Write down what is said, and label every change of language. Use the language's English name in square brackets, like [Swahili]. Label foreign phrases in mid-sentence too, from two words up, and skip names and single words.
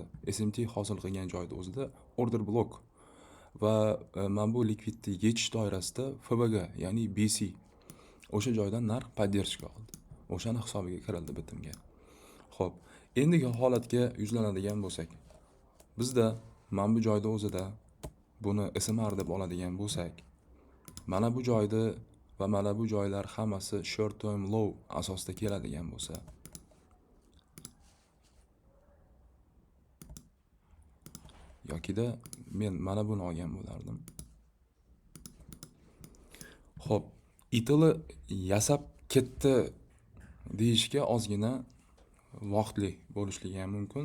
[Uzbek] SMT hosil qilgan joyda o'zida [English] order block [Uzbek] va mana bu likvidni yechish doirasida FBG, ya'ni BC o'sha joydan narx поддержка oldi. O'shani hisobiga kirildi bitimga. Xo'p, endigi holatga yuzlanadigan bo'lsak, bizda mana bu joyda o'zida buni SMR deb oladigan bo'lsak, mana bu joyda va mana bu joylar hammasi [English] short term low [Uzbek] asosida keladigan bo'lsa, yokida men mana buni olgan bo'lardim. Xo'p, itili yasab ketdi deyishga ozgina vaqtli bo'lishligi ham mumkin.